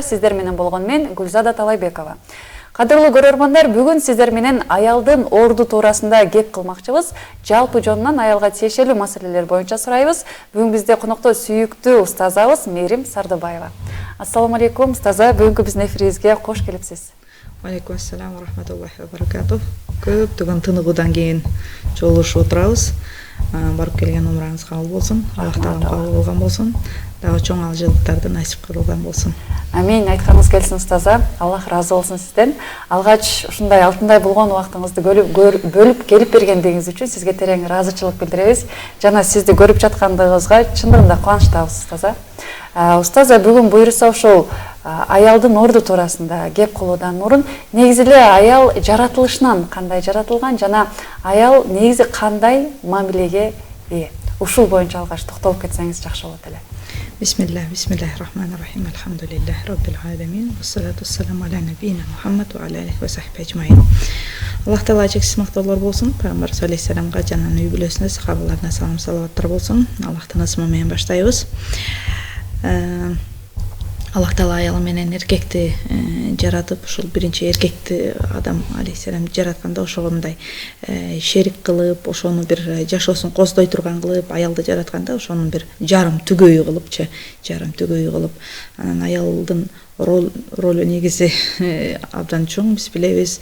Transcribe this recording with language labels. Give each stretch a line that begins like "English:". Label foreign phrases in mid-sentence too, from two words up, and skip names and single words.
Kyrgyz: Сиздер менен болгон мен Гүлзада Талайбекова. Кадырлуу көрөрмандар, бүгүн сиздер менен аялдын орду туурасында кеп кылмакчыбыз. Жалпы жонунан аялга тиешелүү маселелер боюнча сурайбыз. Бүгүн бизде конокто сүйүктүү устазабыз Мээрим Сардыбаева.
Arabic: السلام عليكم,
Kyrgyz: устаза. Бүгүнкү биздин эфирибизге кош келипсиз.
Arabic: عليكم السلام ورحمة الله وبركاته.
Kyrgyz: Көптөгөн тыныгуудан кийин жолугушуп отурабыз. Барып келген умураңыз кабыл болсун. Аллах таалам кабыл кылган болсун. Дагы чоң алжыктарды насип кылган болсун. Амин, айтканыңыз келсин устаза. Аллах ыраазы болсун сизден. Алгач ушундай алтындай болгон убактыңызды бөлүп келип бергендигиңиз үчүн сизге терең ыраазычылык билдиребиз. Жана сизди көрүп жаткандыгыбызга чындыгында кубанычтабыз, устаза. Устаза, бүгүн буюрса ушул аялдын орду туурасында кеп кылуудан мурун негизи эле аял жаратылышынан кандай жаратылган жана аял негизи кандай мамилеге ээ? Ушул боюнча алгач токтолуп кетсеңиз жакшы болот эле.
Arabic: بسم الله الرحمن الرحيم. الحمد لله رب العالمين. والصلاة والسلام على نبينا محمد وعلى آله وصحبه أجمعين.
Kyrgyz: Аллах таала чексиз мактоолор болсун. Пайгамбар алейхиссаламга жана үй бүлөсүнө, сахабаларына салам салаваттар болсун. Аллахтын ысмы менен баштайбыз. Аллах таала аял менен эркекти жаратып, ушул биринчи эркекти Адам алейхиссалам жаратканда ошондой шерик кылып, ошону бир жашоосун коздой турган кылып, аялды жаратканда ошонун бир жарым түгөйү кылып, анан аялдын ролу негизи абдан чоң, биз билебиз.